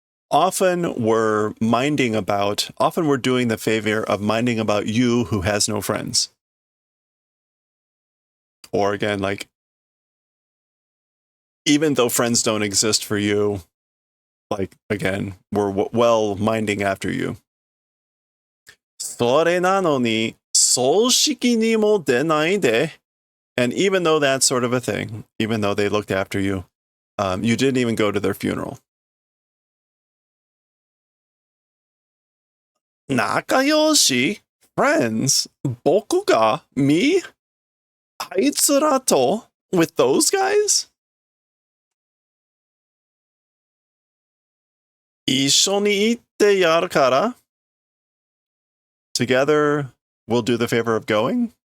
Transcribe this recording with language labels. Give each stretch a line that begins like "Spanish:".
English: often we're doing the favor of minding about you who has no friends. Or again, like, even though friends don't exist for you, like, again, we're well minding after you.
Japanese: それなのに、葬式にも出ないで.
English: And even though that's sort of a thing, even though they looked after you, you didn't even go to their funeral.
Japanese: 仲良し
English: friends
Japanese: 僕が
English: me
Japanese: あいつらと
English: with those guys
Japanese: 一緒に行ってやるから
English: together we'll do the favor of going.